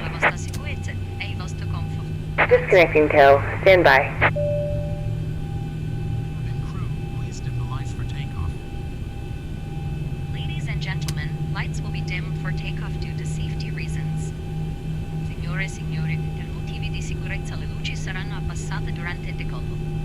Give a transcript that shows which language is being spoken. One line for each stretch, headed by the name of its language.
Italian: La vostra sicurezza e il vostro comfort.
English: Disconnecting tow. Stand by. And crew, please dim the lights for takeoff. Ladies and gentlemen, lights will be dimmed for takeoff due to safety reasons.
Italian: Signore e signori, per motivi di sicurezza le luci saranno abbassate durante il decollo.